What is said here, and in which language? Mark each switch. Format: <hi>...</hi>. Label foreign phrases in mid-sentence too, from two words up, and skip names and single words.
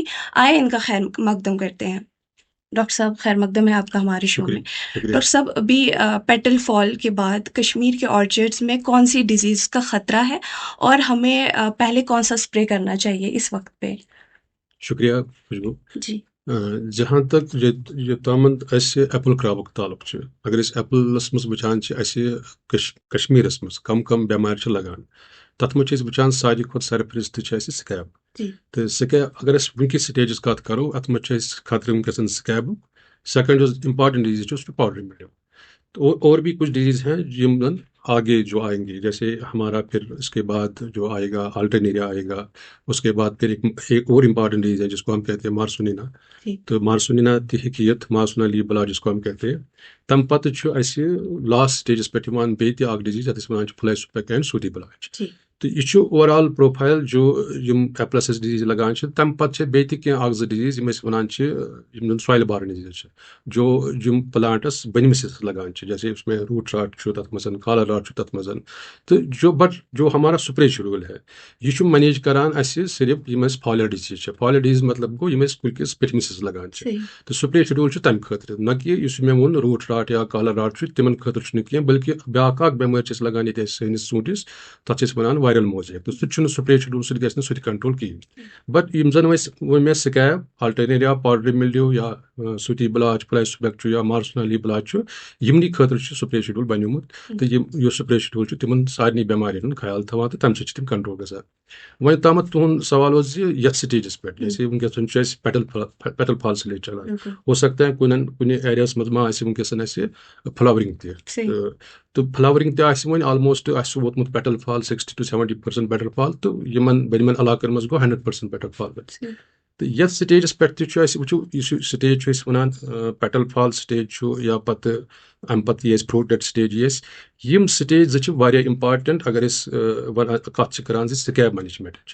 <ur>آئے ان کا خیر مقدم کرتے ہیں. ڈاکٹر صاحب خیر مقدم ہے آپ کا ہمارے شو میں. ڈاکٹر صاحب، ابھی</ur> <en>petal fall</en> <ur>کے بعد کشمیر کے آرچرڈس میں کون سی ڈیزیز کا خطرہ ہے اور ہمیں پہلے کون سا اسپرے کرنا چاہیے اس وقت پہ؟ شکریہ خوشبو جی.</ur> <ks>جہاں تک یوتامت اسہِ ایپل کراپُک تعلق چھُ اگر أسۍ ایپلس منٛز وٕچھان چھِ اسہِ کشمیٖرس منٛز کم بٮ۪مارِ چھِ لگان تتھ منٛز چھِ أسۍ وٕچھان ساروی کھۄتہٕ سرفرست چھِ اسہِ سکیب. تہٕ سکیب اگر أسۍ وٕنکِس سٹیجس کتھ کرو اتھ منٛز چھِ اسہِ خطرٕ ونکیٚس سکیبُک. سیکنڈ یُس امپارٹنٹ ڈیزیز چھُ سُہ چھُ پاؤڈر ملڈیو.</ks> <ur>اور بھی کچھ ڈیزیز ہیں</ur> <ks>یم زن</ks> <ur>آگے جو آئیں گے، جیسے ہمارا پھر اس کے بعد جو آئے گا آلٹرنیریا آئے گا. اس کے بعد پھر ایک اور امپارٹنٹ ڈیزیز ہے جس کو ہم کہتے ہیں مارسونینا. تو مارسونینا تحقیت مارسونا لیبلا جس کو ہم کہتے ہیں.</ur> <ks>تم پتہ چھُ اسہِ</ks> <en>last stages</en> <ks>پٮ۪ٹھ یِوان بیٚیہِ تہِ اکھ ڈیزیز یتھ أسۍ وَنان چھِ</ks> <en>fly speck and sooty blotch.</en> <ks>تو یہ چھُ</ks> <en>overall profile</en> <ks>جو یم ایپلس اسہِ ڈیزیز لگان چھِ. تمہِ پتہٕ چھِ بیٚیہِ تہِ کینٛہہ اکھ زٕ ڈیزیز یم أسۍ وَنان چھِ یم زن</ks> <en>soil borne diseases</en> <ks>چھِ جو یم پلانٹس بٔنمِس لگان چھِ.</ks> <ur>جیسے اس میں</ur> <en>root rot</en> <ks>چھُ تتھ منٛز،</ks> <en>collar rot</en> <ks>چھُ تتھ منٛز.</ks> <ur>تو جو ہمارا سپرے شیڈول ہے</ur> <ks>یہ چھُ مینیج کران اسہِ صرف یم اسہِ</ks> <en>foliar diseases</en> <ks>چھِ.</ks> <en>foliar diseases</en> <ks>مطلب گوٚو یم اسہِ کُلکِس پٔتمِس لگان چھِ. تو</ks> <en>spray schedule</en> <ks>چھُ تمہِ خٲطرٕ، نہ کہِ یُس مےٚ ووٚن</ks> <en>root rot</en> <ks>یا</ks> <en>collar rot</en> <ks>چھُ تِمن خٲطرٕ چھُنہٕ کینٛہہ، بلکہِ بیاکھ اکھ بٮ۪مٲرۍ چھِ اسہِ لگان ییٚتہِ اسہِ سٲنِس ژوٗنٛٹھِس، تتھ چھِ أسۍ وَنان</ks> <en>viral mosaic.</en> <ks>تو سُہ تہِ چھُنہٕ</ks> <en>spray schedule</en> <ks>سۭتۍ گژھِ نہٕ سُہ تہِ کنٹرول کِہیٖنۍ. بٹ یم زن وۄنۍ مےٚ سکیب، آلٹرنیریا،</ks> <en>powder mildew</en> <ks>یا سوٗتی بلاج، فلاے سپیک چھُ یا مارسونا لیبلا چھُ، یِمنٕے خٲطرٕ چھُ</ks> <en>spray schedule</en> <ks>بنیومُت. تہٕ یُس</ks> <en>spray schedule</en> <ks>چھُ تِمن سارنٕے بٮ۪مارٮ۪ن ہُنٛد خیال تھاوان تہٕ تمہِ سۭتۍ چھِ تِم کنٹرول گژھان. وۄنۍ تامتھ تُہُنٛد سوال اوس زِ یتھ سٹیجس پٮ۪ٹھ جیسے ونکیٚس چھُ اسہِ</ks> <en>petal fall</en> <ks>سلیج چلان</ks> <ur>ہو سکتا ہے</ur> <ks>کُنہِ ایریاہس منٛز ما آسہِ ونکیٚس اسہِ فلاورنگ تہِ. تو فلاورنگ تہِ آسہِ وۄنۍ آلموسٹ آسہِ ووتمُت</ks> <en>petal fall</en> <ks>60 to 70%</ks> <en>petal fall</en> <ks>تو بٔرمٮ۪ن علاقن منٛز گوٚو 100%</ks> <en>petal fall.</en> <ks>تہٕ یتھ سٹیجس پٮ۪ٹھ تہِ چھُ اسہِ وٕچھو یُس یہِ سٹیج چھُ أسۍ وَنان</ks> <en>petal fall stage</en> <ks>چھُ یا پتہٕ امہِ پتہٕ یہِ اَسہِ</ks> <en>fruit set stage</en> <ks>یہِ اَسہِ یِم سٹیج زٕ چھِ واریاہ امپارٹنٹ اگر أسۍ کتھ چھِ کران زِ</ks> <en>scab managementٕچ.</en>